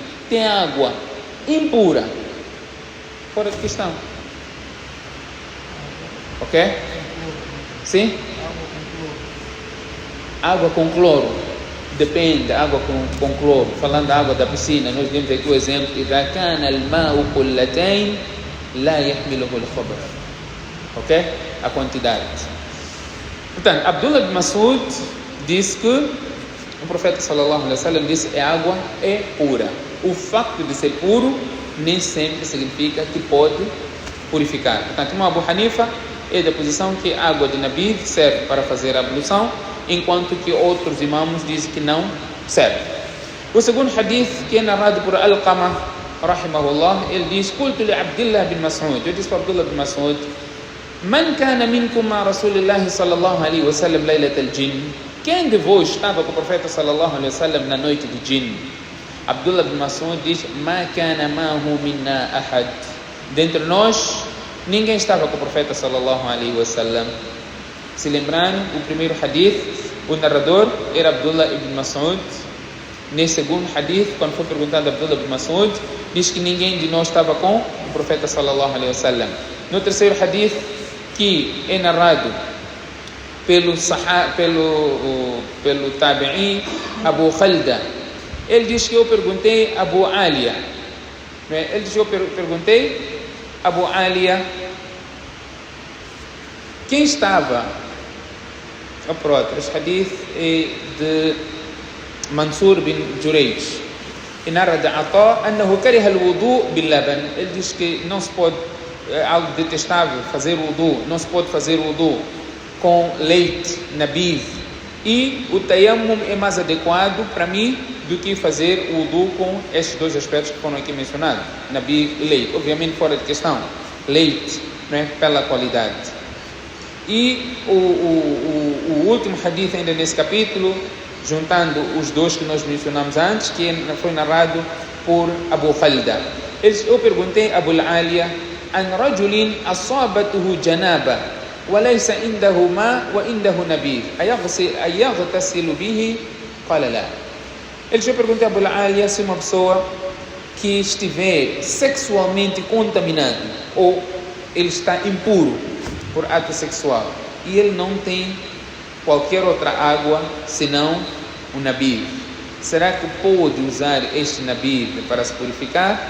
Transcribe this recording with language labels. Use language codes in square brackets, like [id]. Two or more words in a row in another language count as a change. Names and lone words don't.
[pt] Tem água impura, fora de questão. Ok? Sim? Água com cloro. Depende, água com cloro. Falando da água da piscina, nós demos aqui o exemplo: [ar] إذا كان الماء قلتين لا يحمله الخبث. [pt] Ok? A quantidade. Portanto, Abdullah bin Mas'ud disse que o profeta [ar] صلى الله عليه وسلم [pt] disse que a água é pura. O facto de ser puro nem sempre significa que pode purificar. Portanto, Imam Abu Hanifa é da posição que a água de nabid serve para fazer a ablução, enquanto que outros imãos dizem que não serve. O segundo hadith, que é narrado por Alqama rahimahullah, ele diz: [ar] قلت لعبد bin Mas'ud, [pt] eu disse para Abdullah bin Mas'ud: [ar] من كان منكم مع رسول الله صلى الله عليه وسلم ليلة الجن. [pt] Quem de vós estava com o profeta [ar] صلى الله عليه وسلم [pt] na noite de Jinn? Abdullah bin Mas'ud diz: [ar] ما كان معه منا أحد. [pt] Dentre nós, ninguém estava com o profeta [ar] صلى الله عليه وسلم. [pt] Se lembraram, o primeiro hadith, o narrador era Abdullah ibn Mas'ud. Nesse segundo hadith, quando foi perguntado a Abdullah ibn Mas'ud, diz que ninguém de nós estava com o profeta [ar] صلى الله عليه وسلم. [pt] No terceiro hadith, que é narrado pelo tabi'i Abu Khalda, ele diz que eu perguntei a Abu Aliya. Ele diz que eu perguntei a Abu Aliya quem estava. Este hadith é de Mansur bin Jurayj. E narra de Ata [ar] أنه كره الوضوء باللبن. [pt] Ele diz que não se pode, é algo detestável fazer wudu, não se pode fazer wudu com leite, nabid, e o tayammum é mais adequado para mim do que fazer wudu com estes dois aspectos que foram aqui mencionados, nabid e leite. Obviamente fora de questão, leite, né, pela qualidade. E o último hadith ainda nesse capítulo, juntando os dois que nós mencionamos antes, que foi narrado por Abu Khalda. Eu perguntei a Abu Aliya: [ar] عن رجل أصابته جنابة وليس عنده ماء وعنده نبيذ أيغتسل به؟ قال لا. [pt] Eu perguntei a Abu Aliya se uma pessoa que estiver sexualmente contaminado ou ele está impuro por ato sexual e ele não tem qualquer outra água senão o nabid, será que pode usar este nabid para se purificar?